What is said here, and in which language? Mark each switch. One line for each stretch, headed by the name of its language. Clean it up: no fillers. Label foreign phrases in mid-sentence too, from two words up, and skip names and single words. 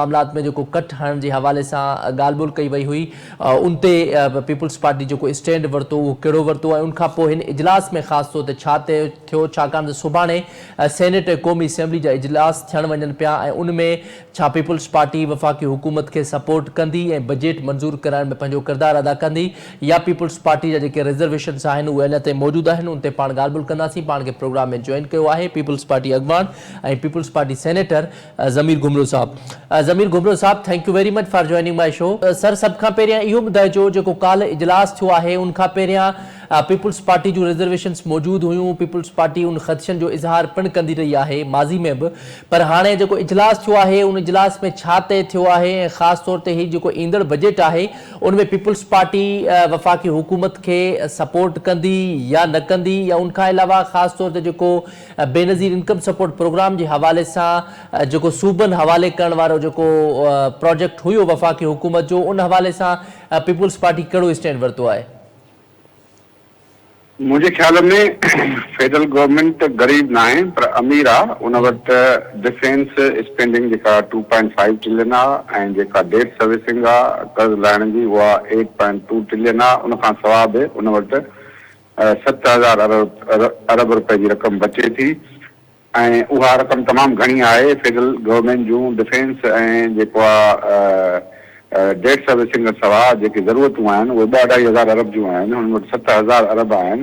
Sindhi: मामलात में जेको कट हणण जे हवाले सां ॻाल्हि ॿोल कई वई हुई, उन ते पीपल्स पार्टी जेको स्टैंड वरितो उहो कहिड़ो वरितो ऐं उनखां पोइ हिन इजलास में ख़ासि तौर ते छा तय थियो, छाकाणि त सुभाणे सेनेट क़ौमी असेंबली जा इजलास थियण वञनि पिया ऐं उन में छा पीपल्स पार्टी वफ़ाक़ी हुकूमत खे सपोर्ट कंदी ऐं बजट मंज़ूर कराइण में पंहिंजो किरदारु अदा कंदी, या पीपल्स पार्टी जा जेके रिज़र्वेशन्स आहिनि उहे अञा ताईं मौजूदु आहिनि। उन ते पाण ॻाल्हि ॿोल कंदासीं। पाण खे प्रोग्राम में जॉइन कयो आहे पीपल्स पार्टी अॻवान ऐं पीपल्स पार्टी सेनेटर ज़मीर घुमरो साहब। ज़मीर घुमरो साहब,
English: thank you very much for joining my show.
Sindhi: सर, सभ खां पहिरियां इहो ॿुधाइजो जेको काल्ह इजलास थियो आहे उन खां पहिरियां पीपल्स पार्टी जूं रिज़र्वेशन्स मौजूदु हुयूं, पीपल्स पार्टी उन ख़दशनि जो इज़हार पिणु कंदी रही आहे माज़ी में बि, पर हाणे जेको इजलास थियो आहे उन इजलास में छा तय थियो आहे ऐं ख़ासि तौर ते हीउ जेको ईंदड़ बजट आहे उन में पीपल्स पार्टी वफ़ाक़ी हुकूमत खे सपोर्ट कंदी या न कंदी, या उनखां अलावा ख़ासि तौर ते जेको बेनज़ीर इनकम सपोर्ट प्रोग्राम जे हवाले सां जेको सूबनि हवाले करण वारो जेको प्रोजेक्ट हुयो वफ़ाक़ी हुकूमत जो, उन हवाले सां पीपल्स पार्टी कहिड़ो स्टैंड वरितो आहे?
Urdu: مجھے خیال میں
English: federal government
Sindhi: गरीब
Urdu: نا ہے
Sindhi: पर अमीर आ, उन वक्त
English: defence spending
Sindhi: जेका 2.5 ट्रिलियन आ ऐं जेका
English: debt servicing
Sindhi: आ कर्ज लाइण जी उहा 8.2 ट्रिलियन आ। उन खां सवाइ बि उन वटि 7000 अरब रुपए जी रक़म बचे थी ऐं उहा रक़म तमामु घणी आहे।
English: federal government
Sindhi: जूं डिफेंस ऐं जेको आहे
English: debt servicing
Sindhi: खां सवाइ जेकी ज़रूरतूं आहिनि उहे 2-2.5 अरब जूं आहिनि, हुन वटि 7000 अरब आहिनि।